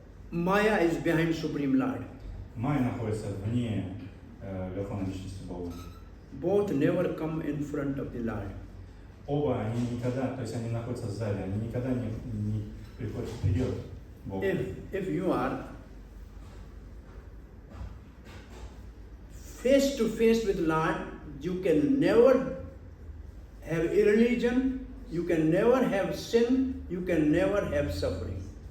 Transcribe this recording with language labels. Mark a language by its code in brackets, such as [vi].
[en] Maya is behind Supreme Lord. [ru] Майя находится вне верховной личности Бога. [en] Both never come in front of the Lord. [ru] Оба, они никогда, то есть они находятся сзади, они никогда не приходят вперед Богу. [en] If you are face to face with Lord, you can never have irreligion, you can never have sin, you can never have suffering.